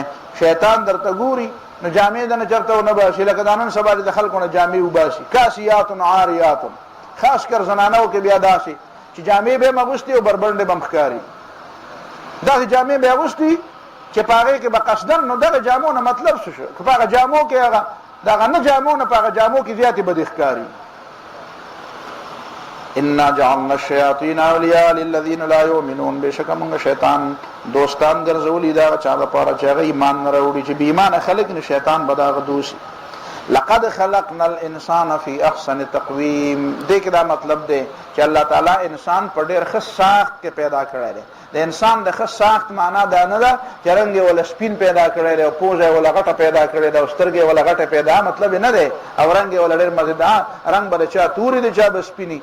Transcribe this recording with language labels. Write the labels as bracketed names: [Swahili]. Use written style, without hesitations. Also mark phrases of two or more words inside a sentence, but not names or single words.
[Pashto] شیطان درته ګوري نو جامې د نه چېرته ونه باسي، لکه دا نن سبا د خلکو نه جامې وباسي، [Arabic] کاسیات عاریات، [Pashto] خاص کر زنانو کې بیا داسې چې جامې به یې اغوستي او بربنډې به م ښکاري. داسې جامې به یې اغوستي چې په هغې کې به قصدن، نو دغه جامو نه مطلب څه شو؟ که په هغه جامو کې هغه د هغه نه جامو نه په هغه جامو کې زیاتې بدې ښکاري. [Arabic] انا جعلنا الشیاطین اولیاء للذین لا یؤمنون، [Pashto] بېشکه موږ شیطان دوستان ګرځولي د هغه چا لپاره چې هغه ایمان نه راوړي، چې بې ایمانه خلک نو شیطان به د هغه دوست. [Arabic] لقد خلقنا الانسان فی احسن تقویم، [Pashto] دې کې دا مطلب دی چې الله تعالی انسان په ډېر ښه ساخت کې پیدا کړی دی. د انسان د ښه ساخت معنا دا نه ده چې رنګ یې وله سپین پیدا کړی دی او پوزه یې وله غټه پیدا کړې ده او سترګې یې وله غټه پیدا، مطلب یې نه دی، او رنګ یې وله ډېر مزېدار، رنګ به د چا تورې دی چا به سپینې.